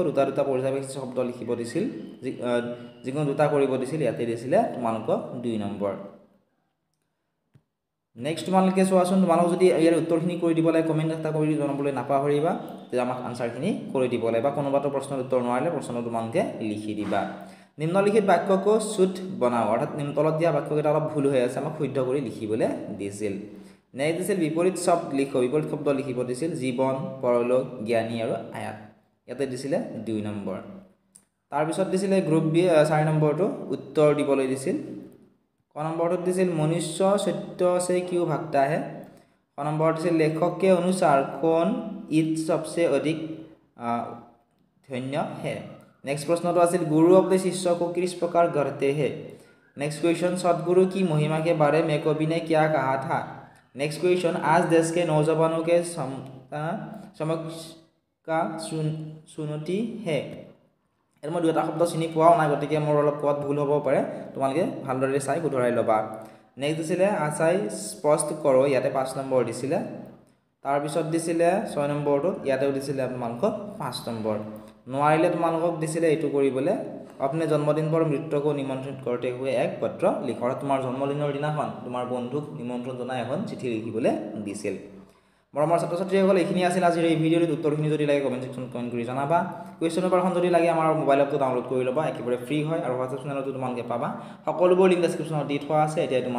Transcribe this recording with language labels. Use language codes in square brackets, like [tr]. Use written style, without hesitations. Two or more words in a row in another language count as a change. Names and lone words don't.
[as] দুটা পৰ্যায়বাচী শব্দ লিখিব দিছিল। যিকোনো দুটা কৰিব দিছিল। ইয়াতে দিছিলে তোমালোকক 2 নম্বৰ। নেক্সট তোমালোকে চোৱাচোন তোমালোক যদি ইয়াৰ উত্তৰখিনি কৰি দিব লাগে কমেন্ট এটা কৰি জনাবলৈ নাপাহৰিবা যে আমাক আনসাৰখিনি কৰি দিব লাগে বা কোনোবাটো প্ৰশ্নৰ উত্তৰ নোৱাৰিলে প্ৰশ্নটো তোমালোকে লিখি দিবা। [hi] निम्नलिखित वाक्य को शुद्ध बनाओ। [as] অর্থাৎ তলত দিয়া বাক্যকেইটা অলপ ভুল হৈ আছে আমাক শুদ্ধ কৰি লিখিবলৈ দিছিল। নেক্সট দিছিল বিপৰীত শব্দ লিখো। বিপৰীত শব্দ লিখিব দিছিল। জীৱন, পৰলোক, জ্ঞানী আৰু আয়াত। ইয়াতে দিছিলে 2 নম্বৰ। তাৰ পিছত দিছিলে গ্ৰুপ বি 4 নম্বৰটো উত্তৰ দিবলৈ দিছিল। ক নম্বৰটো দিছিল [hi] मनुष्य सत्य से क्यों भागता है। [as] ক নম্বৰ দিছিল [hi] लेखक के अनुसार कौन ईद सबसे अधिक धन्य है। नेक्स्ट प्रश्न तो आसिल गुरु अपने शिष्य को किस प्रकार गढ़ते हैं। [en] Next question [hi] सद्गुरु की महिमा के बारे में कवि ने क्या कहा था। [en] Next question [hi] आज देश के नौजवानों के समक्ष का चुनौती है। [as] এর মই দুটা শব্দ চিনি পোৱাও নাই গতিকে মোৰ অলপ কোৱাত ভুল হ'ব পাৰে। তোমালোকে ভালদৰে চাই শুধৰাই ল'বা। নেক্সট দিছিলে আচাই স্পষ্ট কৰক। ইয়াতে 5 নম্বৰ দিছিলে। তাৰ পিছত দিছিলে 6 নম্বৰটো। ইয়াতেও দিছিলে তোমালোকক 5 নম্বৰ। নোৱাৰিলে তোমালোকক দিছিলে এইটো কৰিবলৈ [hi] अपने जन्मदिन पर मृत्यु को निमंत्रित करते हुए एक पत्र लिखो। [as] তোমাৰ জন্মদিনৰ দিনাখন তোমাৰ বন্ধুক নিমন্ত্ৰণ জনাই এখন চিঠি লিখিবলৈ দিছিল। মৰমৰ ছাত্ৰ-ছাত্ৰীসকল এইখিনি আছিল আজিৰ এই ভিডিঅ'ৰ উত্তৰখিনি যদি লাগে কমেন্ট সেকশন কমেন্ট কৰি জনাবা। কোৱেশ্চন পেপাৰখন যদি লাগে আমাৰ মোবাইল এপটো ডাউনলোড কৰি ল'বা। একেবাৰে ফ্ৰী হয় আৰু হোৱাটছআপ চেনেলতো তোমালোকে পাবা। সকলোবোৰ লিংক ডেসক্ৰিপচনত দি থোৱা আছে।